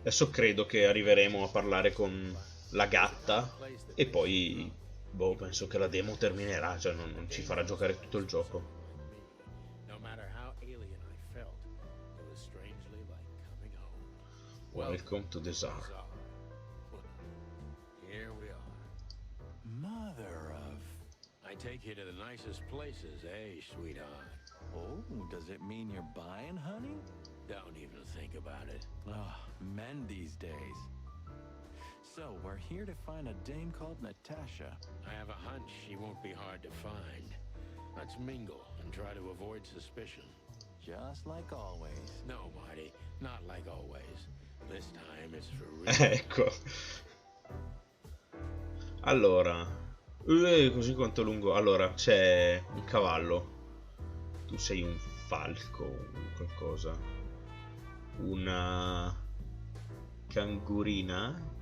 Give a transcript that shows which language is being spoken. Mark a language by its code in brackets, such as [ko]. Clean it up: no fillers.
[it] Adesso credo che arriveremo a parlare con la gatta e poi, boh, penso che la demo terminerà, cioè non ci farà giocare tutto il gioco. [en] No matter how alien I felt, it was strangely like coming home. Welcome to the Tsar. Here we are. mother of... I take you to the nicest places, eh, sweetheart? Oh, does it mean you're buying, honey? Don't even think about it. Oh, men these days. So, we're here to find a dame called Natasha. I have a hunch she won't be hard to find. Let's mingle and try to avoid suspicion. Just like always. No, Marty, not like always. This time it's for real. [it] Ecco. Allora, così quanto lungo. Allora, c'è un cavallo. Tu sei un falco o qualcosa. Una cangurina.